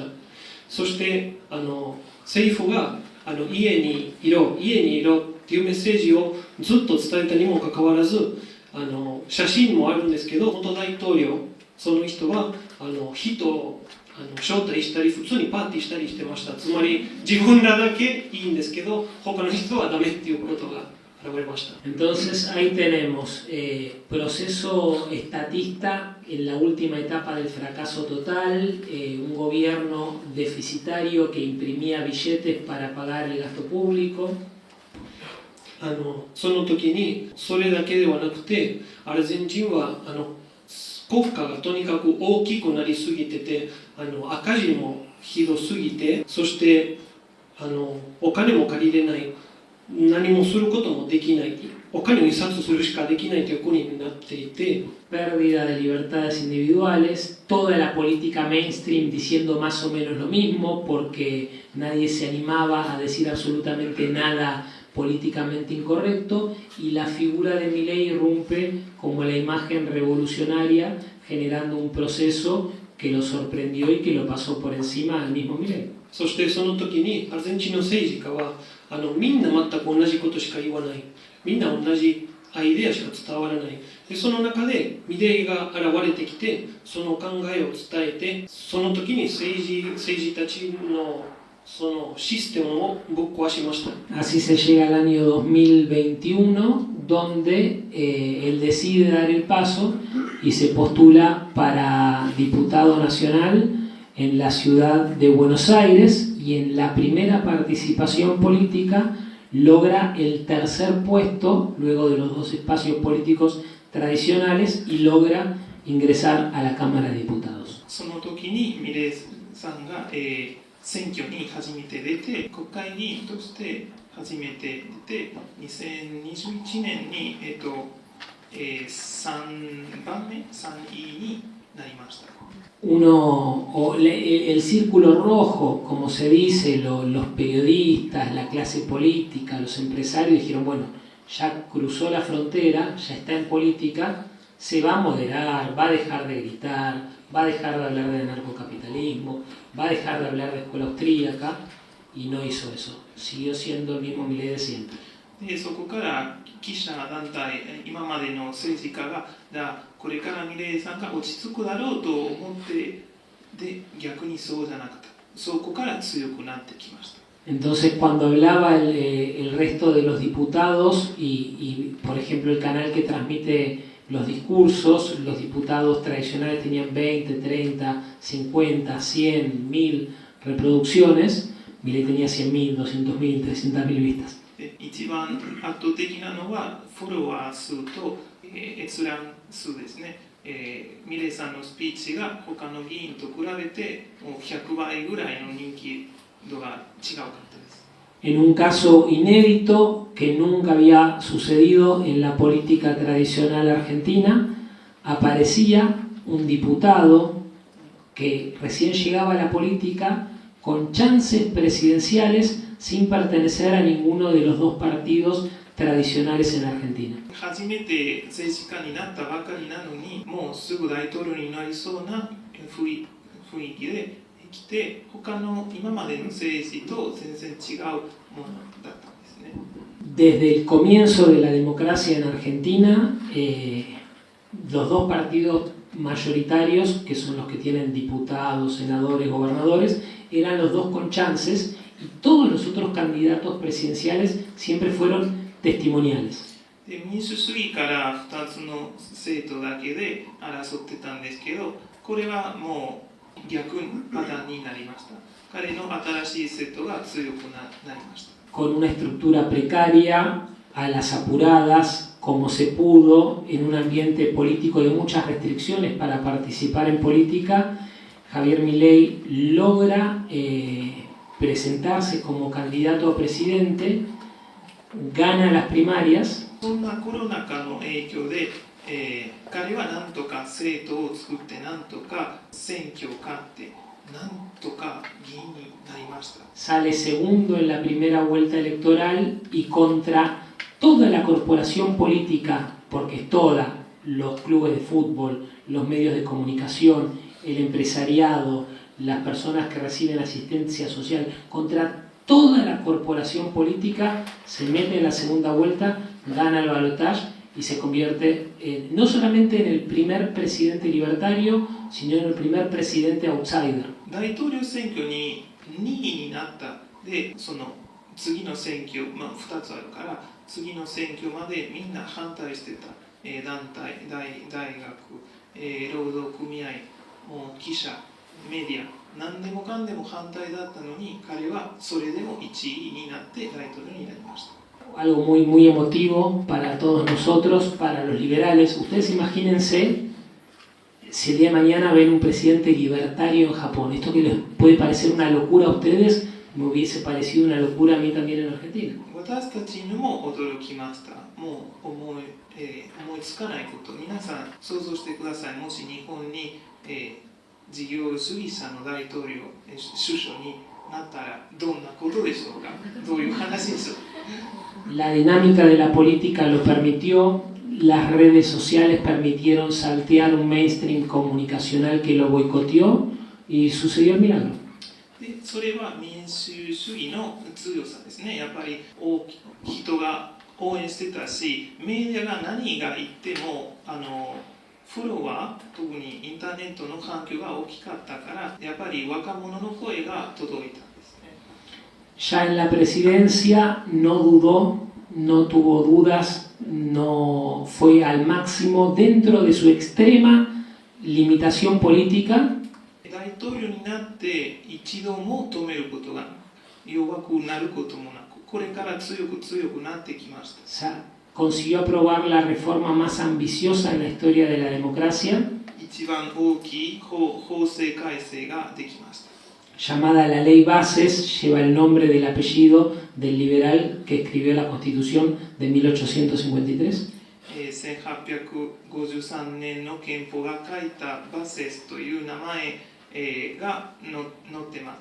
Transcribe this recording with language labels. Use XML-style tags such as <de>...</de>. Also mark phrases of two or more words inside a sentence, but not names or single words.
<ja>そして政府が家にいろっていうメッセージをずっと伝えたにもかかわらず、写真もあるんですけど、元大統領、その人は人を招待したり普通にパーティーしたりしてました。つまり自分らだけいいんですけど他の人はダメっていうことが現れました。</ja> <es>Entonces ahí tenemos proceso estatista en la última etapa del fracaso total, un gobierno deficitario que imprimía billetes para pagar el gasto público.</es> <ja>その時にそれだけではなくて、アルゼンチンは国家がとにかく大きくなりすぎてて、赤字もひどすぎて、そしてお金も借りれない、何もすることもできない、お金を印刷するしかできないという国になっていて、</ja> <es>Pérdida de libertades individuales, toda la política mainstream diciendo más o menos lo mismo porque nadie se animaba a decir absolutamente nada políticamente incorrecto, y la figura de Milei irrumpe como la imagen revolucionaria, generando un proceso que lo sorprendió y que lo pasó por encima al mismo Milei.</es> <ja>そしてその時にアルゼンチンの政治家はみんな全く同じことしか言わない、みんな同じアイデアしか伝わらない。でその中でミレイが現れてきて、その考えを伝えて、その時に政治たちのそのシステムをぶっ壊しました。</ja> <es>Así se llega al año 2021, donde él decide dar el paso y se postula para diputado nacional en la ciudad de Buenos Aires, y en la primera participación política logra el tercer puesto luego de los dos espacios políticos tradicionales y logra ingresar a la Cámara de Diputados.</es> <ja>その時にミレイさんが、選挙に初めて出て、国会議員として初めて出て、2021年に、3番目、3位になりました。</ja> <es>El círculo rojo, como se dice, los periodistas, la clase política, los empresarios dijeron, bueno, ya cruzó la frontera, ya está en política, se va a moderar, va a dejar de gritar, va a dejar de hablar de anarcocapitalismo, va a dejar de hablar de escuela austríaca, y no hizo eso. Siguió siendo el mismo Milei de siempre.</es> <ja>でそこから記者団体、今までの政治家がこれからミレイさんが落ち着くだろうと思って、で逆にそうじゃなくて、そこから強くなってきました。</ja> <es>Entonces cuando hablaba el resto de los diputados y por ejemplo el canal que transmite los discursos, los diputados tradicionales tenían 20, 30, 50, 100, 1000 reproducciones, Milei tenía 100.000, 200.000, 300.000 vistas.</es> <ja>一番圧倒的なのはフォロワー数と、閲覧数ですね。ミレイさんのスピーチが他の議員と比べてもう100倍ぐらいの人気度が違かったです。</ja> <es>En un caso inédito que nunca había sucedido en la política tradicional argentina, aparecía un diputado que recién llegaba a la política con chances presidenciales sin pertenecer a ninguno de los dos partidos tradicionales en Argentina.</es> <ja>初めて政治家になったばかりなのに、もうすぐ大統領になりそうな雰囲気で来て、他の今までの政治と全然違うものだったんですね。</ja> <es>Desde el comienzo de la democracia en Argentina, los dos partidos mayoritarios, que son los que tienen diputados, senadores, gobernadores, eran los dos con chances, y todos los otros candidatos presidenciales siempre fueron testimoniales.</es> <ja>で民主主義から2つの政党だけで争ってたんですけど、これはもう逆パターンになりました。彼の新しい政党が強くなりました。</ja> <es>Con una estructura precaria, a las apuradas, como se pudo, en un ambiente político de muchas restricciones para participar en política, Javier Milei logra presentarse como candidato a presidente, gana las primarias.</es> <ja>そんなコロナ禍の影響で、彼はなんとか政党を作ってなんとか選挙を勝ってなんとか議員になりました。</ja> <es>Sale segundo en la primera vuelta electoral y contra toda la corporación política, porque es toda, los clubes de fútbol, los medios de comunicación, el empresariado, las personas que reciben asistencia social, contra toda la corporación política, se mete en la segunda vuelta, gana el balotaje y se convierte no solamente en el primer presidente libertario, sino en el primer presidente outsider.</es> <ja>大統領選挙に2位になった。で、その次の選挙、2つあるから、次の選挙までみんな反対してた。団体、大学、労働組合、もう記者、メディア、何でもかんでも反対だったのに、彼はそれでも1位になって大統領になりました。</ja> <es>Algo muy emotivo para todos nosotros, para los liberales. Ustedes imagínense si el día de mañana ven un presidente libertario en Japón. Esto que les puede parecer una locura a ustedes, me hubiese parecido una locura a mí también en Argentina.</es> <ja>私たちにも驚きました。もう思いつかないこと。皆さん想像してください。もし日本に、事業主義者の大統領、首相になったらどんなことでしょうか。どういう話でしょう。</ja> <es>La dinámica de la política lo permitió, las redes sociales permitieron saltear un mainstream comunicacional que lo boicoteó y sucedió el milagro.</es> <ja>でそれは民主主義の強さですね。やっぱり人が応援してたし、メディアが何が言ってもフォロワー、特にインターネットの環境が大きかったから、やっぱり若者の声が届いたんですね。</ja> <es>Ya en la presidencia no dudó, no tuvo dudas, no fue al máximo dentro de su extrema limitación política.</es> <ja>大統領になって一度も止めることが弱くなることもなく、これから強くなってきました。</ja> <es>Consiguió aprobar la reforma más ambiciosa en la historia de la democracia,</es> <ja>一番大きい法制改正ができました。</ja> <es>llamada la Ley Bases, lleva el nombre del apellido del liberal que escribió la Constitución de 1853.</es> <ja>1853 年の憲法が書いたバセスという名前が載ってます。</ja>